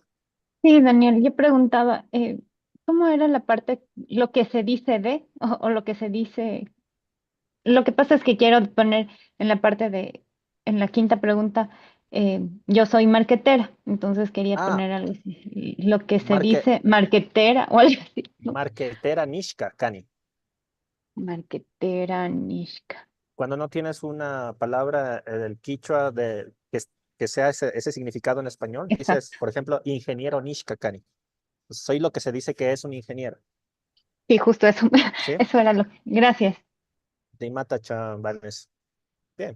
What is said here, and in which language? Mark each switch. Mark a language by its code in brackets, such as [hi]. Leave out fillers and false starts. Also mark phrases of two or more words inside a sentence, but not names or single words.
[es] Sí, Daniel, yo preguntaba, ¿cómo era la parte, lo que se dice o lo que se dice? Lo que pasa es que quiero poner en la parte de, en la quinta pregunta, yo soy marquetera, entonces quería Ah, poner algo así, lo que se marque, dice marquetera o algo así, ¿no? [qu] marquetera nishka, Cani. Marquetera, Nishka. [es] Cuando no tienes una palabra del quichua que sea ese significado en español, dices, Exacto. por ejemplo, [qu] ingeniero nishka, Cani. [es] Soy lo que se dice que es un ingeniero. Sí, justo eso, ¿Sí? eso era lo que. Gracias. De mata chambales. Bien.